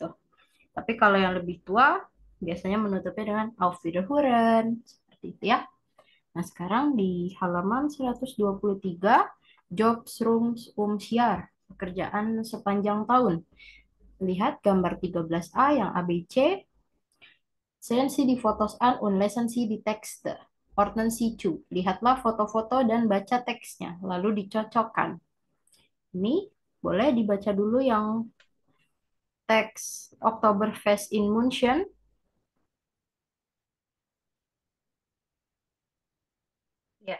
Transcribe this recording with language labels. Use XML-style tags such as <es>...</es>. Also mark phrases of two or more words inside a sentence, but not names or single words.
<id>Tapi kalau yang lebih tua biasanya menutupnya dengan</id> <de>Auf Wiederhören.</de> <id>Seperti itu ya. Nah, sekarang di halaman 123 Jobsrumsumsjahr, pekerjaan sepanjang tahun. Lihat gambar 13A yang ABC.</id> <de>Sehen Sie die Fotos an und lesen Sie die Texte. Ordnen Sie zu.</de> <id>Lihatlah foto-foto dan baca teksnya, lalu dicocokkan. Ini boleh dibaca dulu yang teks Oktoberfest in München. Ya,</id>